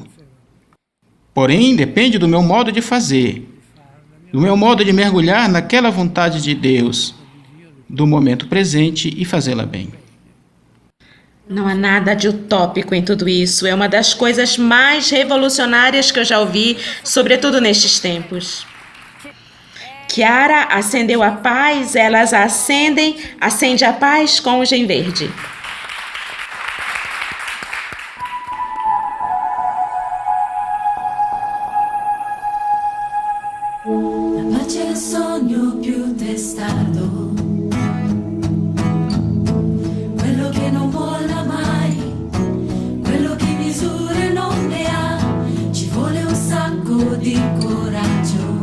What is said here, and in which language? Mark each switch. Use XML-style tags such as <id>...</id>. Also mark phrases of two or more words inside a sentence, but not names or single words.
<pt>Porém, depende do meu modo de fazer, do meu modo de mergulhar naquela vontade de Deus, do momento presente e fazê-la bem. Não há nada de utópico em tudo isso. É uma das coisas mais revolucionárias que eu já ouvi, sobretudo nestes tempos. Chiara acendeu a paz, elas a acendem, acende a paz com o Gen Verde.</pt> <it>La pace è il sogno più testardo, quello che non molla mai, quello che misura e non ne ha, ci vuole un sacco di coraggio,</it>